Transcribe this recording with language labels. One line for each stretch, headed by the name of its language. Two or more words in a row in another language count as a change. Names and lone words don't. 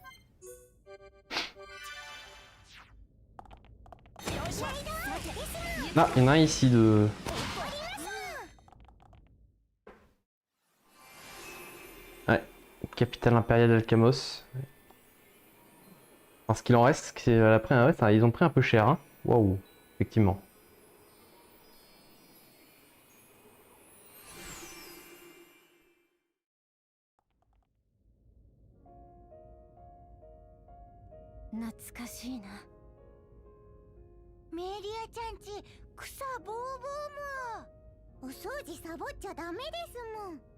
French: Ah, il y en a un ici de... Ouais, capitale impériale d'Alcamos. Enfin, ce qu'il en reste, c'est après, ouais, ils ont pris un peu cher, hein. Waouh, effectivement.
Japanese: メリアちゃんち草ぼうぼうも。お掃除サボっちゃダメですもん。